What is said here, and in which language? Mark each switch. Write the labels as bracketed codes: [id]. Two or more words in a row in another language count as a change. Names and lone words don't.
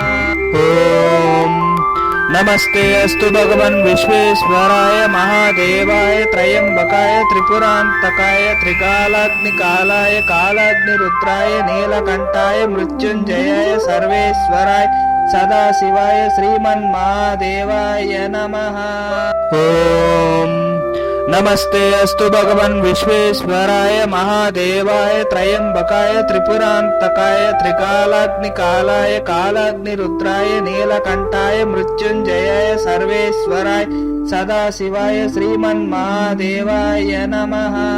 [sa] ఓం నమస్తే అస్తు భగవన్ విశ్వేశ్వరాయ మహాదేవాయ త్రయంబకాయ త్రిపురాంతకాయ త్రికాలాగ్నికాలాయ కాలాగ్నిరుద్రాయ నీలకంఠాయ మృత్యుంజయాయ సర్వేశ్వరాయ సదాశివాయ శ్రీమన్మహాదేవాయ నమః. ఓం नमस्ते अस्तु भगवन् विश्वेश्वराय महादेवाय त्रयंबकाय त्रिपुरान्तकाय त्रिकालाग्निकालाय कालाग्निरुद्राय नीलकण्ठाय मृत्युञ्जयाय सर्वेश्वराय सदाशिवाय श्रीमन्महादेवाय नमः।